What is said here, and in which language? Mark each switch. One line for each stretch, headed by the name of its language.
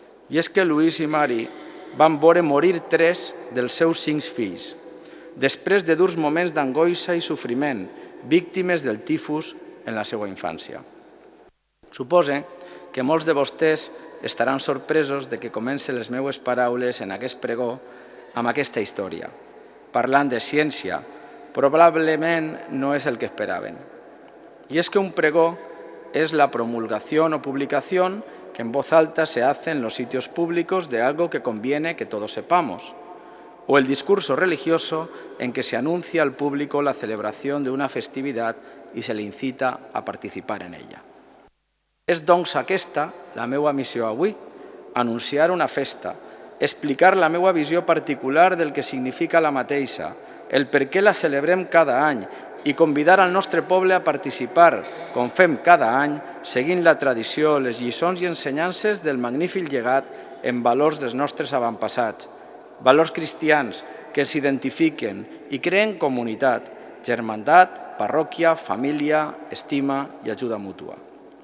Catalan: I és que Louis i Marie van veure morir 3 dels seus 5 fills, després de durs moments d'angoixa i sofriment, víctimes del tifus en la seva infància. Supose que molts de vostès estaran sorpresos de que comence les meues paraules en aquest pregó amb aquesta història, parlant de ciència. Probablement no és el que esperaven.
Spanish: Y es que un pregó es la promulgación o publicación que en voz alta se hace en los sitios públicos de algo que conviene que todos sepamos, o el discurso religioso en que se anuncia al público la celebración de una festividad y se le incita a participar en ella.
Catalan: És doncs aquesta la meva missió avui, anunciar una festa, explicar la meva visió particular del que significa la mateixa, el per què la celebrem cada any i convidar al nostre poble a participar, com fem cada any, seguint la tradició, les lliçons i ensenyances del magnífic llegat en valors dels nostres avantpassats, valors cristians que ens identifiquen i creen comunitat, germandat, parròquia, família, estima i ajuda mútua.